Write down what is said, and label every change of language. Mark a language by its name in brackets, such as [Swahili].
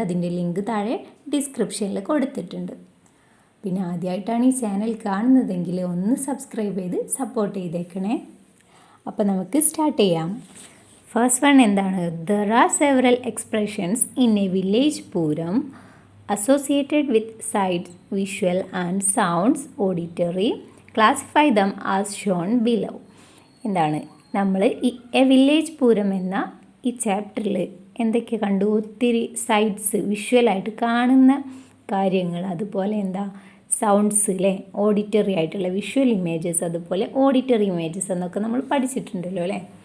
[Malayalam] അതിൻ്റെ ലിങ്ക് താഴെ ഡിസ്ക്രിപ്ഷനിൽ കൊടുത്തിട്ടുണ്ട്. പിന്നെ ആദ്യമായിട്ടാണ് ഈ ചാനൽ കാണുന്നതെങ്കിൽ ഒന്ന് സബ്സ്ക്രൈബ് ചെയ്ത് സപ്പോർട്ട് ചെയ്തേക്കണേ. അപ്പോൾ നമുക്ക് സ്റ്റാർട്ട് ചെയ്യാം. ഫസ്റ്റ് വൺ എന്താണ്? [English] There are several expressions in a village Pooram associated with sights, visual and sounds auditory. Classify them as shown below. [Malayalam] എന്താണ് നമ്മൾ ഈ എ വില്ലേജ് പൂരം എന്ന ഈ ചാപ്റ്ററിൽ എന്തൊക്കെ കണ്ടു? ഒത്തിരി സൈറ്റ്സ്, വിഷ്വലായിട്ട് കാണുന്ന കാര്യങ്ങൾ, അതുപോലെ സൗണ്ട്സ് അല്ലേ, ഓഡിറ്ററി ആയിട്ടുള്ള വിഷ്വൽ ഇമേജസ്, അതുപോലെ ഓഡിറ്ററി ഇമേജസ് എന്നൊക്കെ നമ്മൾ പഠിച്ചിട്ടുണ്ടല്ലോ അല്ലേ.